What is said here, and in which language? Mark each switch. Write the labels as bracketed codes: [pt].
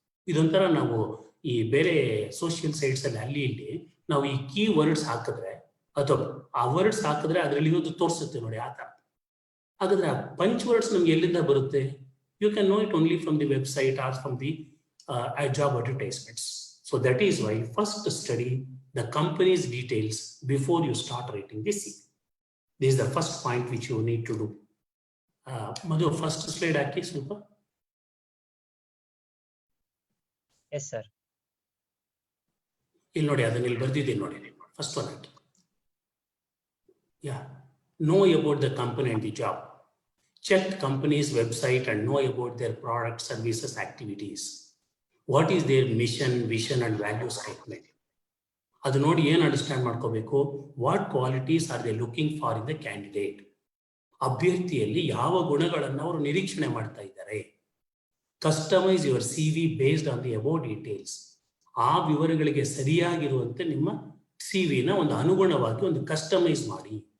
[kn] ಇದೊಂಥರ ನಾವು ಈ ಬೇರೆ ಸೋಷಿಯಲ್ ಸೈಟ್ಸ್ ಅಲ್ಲಿ ಅಲ್ಲಿ ಇಲ್ಲಿ ನಾವು ಈ ಕೀ ವರ್ಡ್ಸ್ ಹಾಕಿದ್ರೆ ಅಥವಾ ಆ ವರ್ಡ್ಸ್ ಹಾಕಿದ್ರೆ ಅದರಲ್ಲಿ ಇರೋದು ತೋರಿಸುತ್ತೆ ನೋಡಿ, ಆ ತರ. ಹಾಗಾದ್ರೆ ಆ ಪಂಚ್ ವರ್ಡ್ಸ್ ನಮ್ಗೆ ಎಲ್ಲಿಂದ ಬರುತ್ತೆ? [en] You can know it only from the website or from the job advertisements. So that is why first study the company's details before you start writing the CV. This is the first point which you need to do. Madhu, first slide [kn] haki ಸ್ವಲ್ಪ. [en] Yes sir. [kn] ಇಲ್ಲಿ ನೋಡಿ, ಅದನ್ನ ಇಲ್ಲಿ ಬರ್ದಿದ್ದೀನಿ ನೋಡಿ, first one hockey. [en] Yeah, know about the company and the job. Check company's website and know about their products, services, activities. What is their mission, vision and value statement? [kn] ಅದು ನೋಡಿ ಏನು understand ಮಾಡ್ಕೋಬೇಕು, [en] What qualities are they looking for in the candidate. [kn] ಅಭ್ಯರ್ಥಿಯಲ್ಲಿ ಯಾವ ಗುಣಗಳನ್ನು ಅವರು ನಿರೀಕ್ಷಣೆ ಮಾಡ್ತಾ ಇದ್ದಾರೆ. [en] Customise your C V based on the above details. [kn] ಆ ವಿವರಗಳಿಗೆ ಸರಿಯಾಗಿರುವಂತೆ ನಿಮ್ಮ ಸಿ ವಿನ ಒಂದು ಅನುಗುಣವಾಗಿ ಒಂದು ಕಸ್ಟಮೈಸ್ ಮಾಡಿ.